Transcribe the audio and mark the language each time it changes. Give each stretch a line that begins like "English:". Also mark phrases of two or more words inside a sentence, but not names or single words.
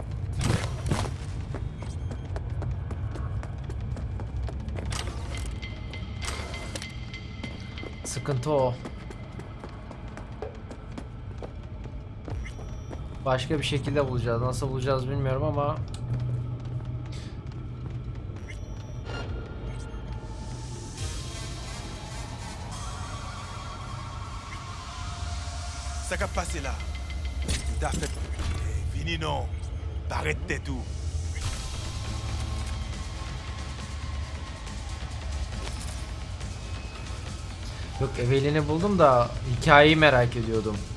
Turkish: Sıkıntı o. Başka bir şekilde bulacağız. Nasıl bulacağız bilmiyorum ama
French: Ça qu'a passé là? T'as fait... Fini non. Arrête tout.
Turkish: yok, Evelyn'i buldum da hikayeyi merak ediyordum.